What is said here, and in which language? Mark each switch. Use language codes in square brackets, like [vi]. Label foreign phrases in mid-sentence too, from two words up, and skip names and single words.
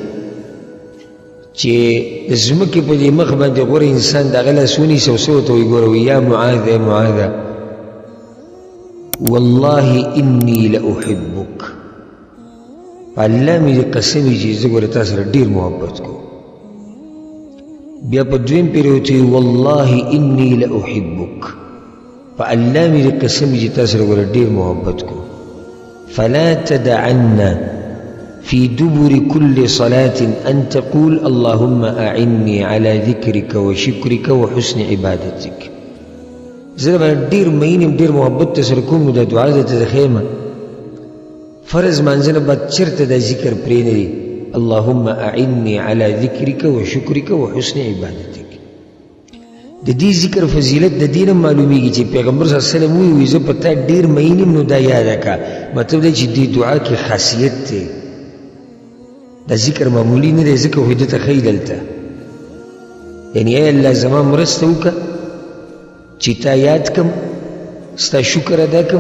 [ps] چې د ځمکې په دې مخ باندې غوره انسان د هغه لاس ونیسي او څه ورته وایي ګوره وایي [ar] یا معاذ یا معاذ والله انی لاحبک [ps] په الله مې دې قسم وي چې زه ګوره تا سره ډېر محبت کوم بیا په دویم پیر ورته وایي [ar] والله انی لاحبک [ps] په الله مې دې قسم وي چې تا سره ګوره ډېر محبت کوم [ar] فلا تدعن في دبر كل صلاة أن تقول اللهم أعني على ذكرك وشكرك وحسن عبادتك [ps] زه باندې ډېر مینې ډېر محبت ته سره کوم نو دا دعا درته ښیم فرض مانځنه بعد چېرته دا ذکر پرې نه دی [ar] اللهم أعني على ذكرك وشكرك وحسن عبادتك [ps] د دې ذکر فضیلت د دې نه معلومیږي چې پیغمبر صلی الله علیه وسلم وایي زه په تا ډېر مینې نو دا یاده کړه مطلب دی چې دې دعا کې خاصیت دی دا ذکر معمولی نه دی ځکه خو دې ته ښایي دلته یعنی ای الله زما مرسته وکړه چې تا یاد کړم ستا شکر ادا کړم